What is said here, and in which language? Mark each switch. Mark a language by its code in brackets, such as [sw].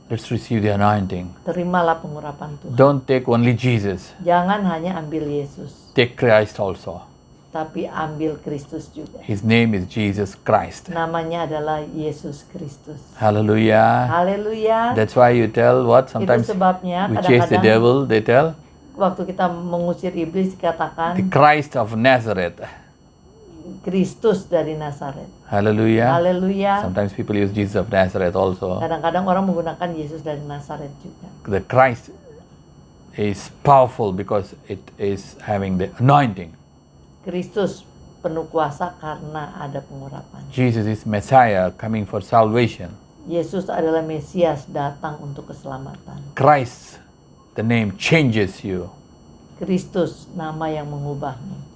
[en] let's receive the anointing. [id] terimalah pengurapan Tuhan. [en] Don't take only Jesus, [id] Jangan hanya ambil Yesus, [en] take Christ also. [id] tapi ambil Kristus juga. [en] His name is Jesus Christ. [id] Namanya adalah Yesus Kristus. [en] Hallelujah. [id] Haleluya. [en] That's why you tell what [id] Itu [en] sometimes [id] sebabnya [en] we chase the [id] kadang-kadang [en] devil, they tell [id] waktu kita mengusir iblis [en] the [id] dikatakan [en] Christ of Nazareth. [id] Kristus dari Nazaret. [en] Hallelujah. [id] Haleluya. [en] Sometimes people use Jesus of Nazareth also. [id] Kadang-kadang orang menggunakan Yesus dari Nazaret juga. [en] The Christ is powerful because it is having the anointing. [id] Kristus penuh kuasa karena ada pengurapan. [en] Jesus is Messiah coming for salvation. [id] Yesus adalah Mesias datang untuk keselamatan. [en] Christ, the name changes you. [id] Kristus nama yang mengubahmu.